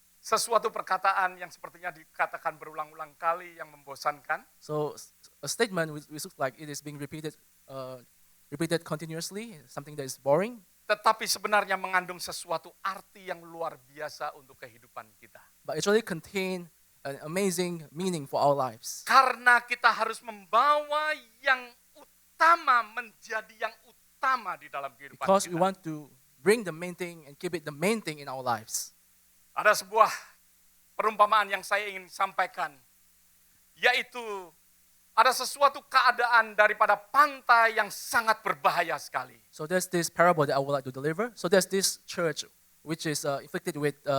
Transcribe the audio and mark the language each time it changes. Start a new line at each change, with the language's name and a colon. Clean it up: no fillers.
Indonesian: Sesuatu perkataan yang sepertinya dikatakan berulang-ulang kali yang membosankan.
English: So a statement which looks like it is being repeated continuously, something that is boring.
Indonesian: Tetapi sebenarnya mengandung sesuatu arti yang luar biasa untuk kehidupan kita.
English: But it really contains an amazing meaning for our lives.
Indonesian: Karena kita harus membawa yang utama menjadi yang utama di dalam kehidupan
English: Because we
Indonesian: kita.
English: want to bring the main thing and keep it the main thing in our lives.
Indonesian: Ada sebuah perumpamaan yang saya ingin sampaikan, yaitu ada sesuatu keadaan daripada pantai yang sangat berbahaya sekali.
English: So there's this parable that I would like to deliver. So there's this church which is afflicted with